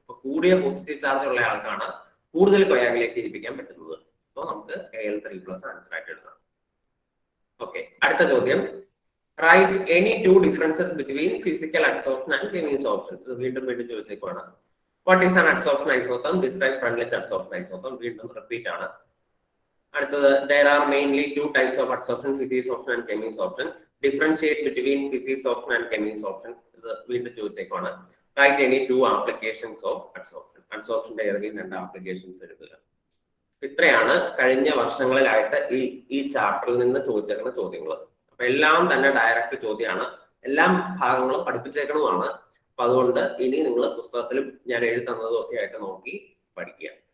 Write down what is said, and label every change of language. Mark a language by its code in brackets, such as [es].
[ml] അപ്പൊ കൂടിയ positive charge ഉള്ള ആൾക്കാണ് കൂടുതൽ കൊയാഗുലേറ്റ് ചെയ്യിപ്പിക്കാൻ പറ്റുന്നത്. അപ്പോൾ നമുക്ക് Al3+ ആൻസർ ആയിട്ട് എഴുതാം. ഓക്കെ, അടുത്ത ചോദ്യം, [en] Write any 2 differences between physical adsorption and chemisorption. [ml] ഇത് വീണ്ടും ചോദിച്ചേക്കുവാണ്. [en] What is an adsorption isotherm? Describe Freundlich adsorption isotherm. [ml] വീണ്ടും റിപ്പീറ്റ് ആണ്. അടുത്തത്, [en] there are mainly 2 types of adsorption, physisorption and chemisorption. Differentiate between physisorption and chemisorption. [ml] ഇത് വീണ്ടും ചോദിച്ചേക്കുവാണ്. [en] Write any 2 applications of adsorption. [ml] അഡ്സോർപ്ഷന്റെ ഏതെങ്കിലും 2 applications എഴുതുക. ഇത്രയാണ് കഴിഞ്ഞ വർഷങ്ങളിലായിട്ട് ഈ ചാപ്റ്ററിൽ നിന്ന് ചോദിച്ചേക്കുന്ന ചോദ്യങ്ങൾ. അപ്പൊ എല്ലാം തന്നെ ഡയറക്റ്റ് ചോദ്യമാണ്, എല്ലാം ഭാഗങ്ങളും പഠിപ്പിച്ചേക്കുന്നതുമാണ്. അപ്പൊ അതുകൊണ്ട് ഇനി നിങ്ങൾ പുസ്തകത്തിലും ഞാൻ എഴുതി തന്നതും ഒക്കെ ആയിട്ട് നോക്കി പഠിക്കുക.